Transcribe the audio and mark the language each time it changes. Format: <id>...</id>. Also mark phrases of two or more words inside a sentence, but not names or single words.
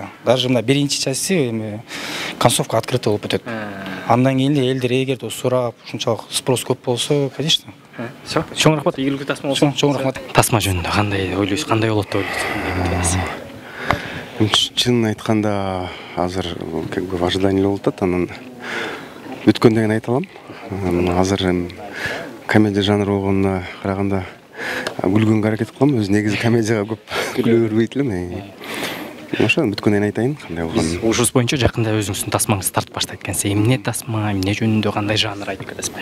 <ky>Даже мына биринчи части эми</ky> <ru>концовка открытый</ru> <ky>болуп кетет. Андан кийин элдер эгерде сурап, ушунчалык спрос көп болсо, конечно.</ky> <ru>Всё.</ru> <ky>Чоң рахмат, ийгиликтүү тасма болсун. Чоң рахмат. Тасма жөнүндө кандай ойлойсуз? Кандай болот деп ойлойсуз? Чын айтканда азыр</ky> <ru>как бы ожидание</ru> <ky>болуп атат. Анан өткөндөн айта алам. Азыр комедия жанры болгонуна караганда күлгөнгө аракет кылам. Өзү негизи комедияга көп күлө бербейт элем. Ошо бүткөндөн айтайын кандай болгонун. Ушус боюнча жакында өзүңүздүн тасмаңызды тартып баштайт экенсиз. Эмне тасма, эмне жөнүндө, кандай жанр айтып кетесизби?</ky>